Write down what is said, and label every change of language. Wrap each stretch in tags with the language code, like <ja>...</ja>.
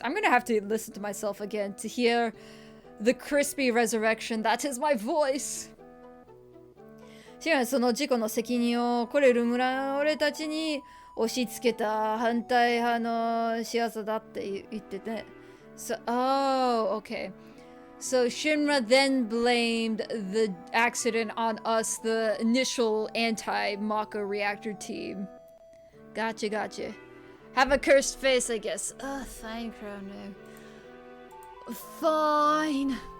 <en>I'm gonna have to listen to myself again to hear the crispy resurrection. That is my voice.</en> <ja>シンはその事故の責任をコレル村の俺たちに押し付けた反対派の仕業だって言ってて。</ja> <en>So, oh, okay. So Shinra then blamed the accident on us, the initial anti-Mako reactor team. Gotcha. Have a cursed face, I guess. Ugh, fine, Chrono. Fine.</en>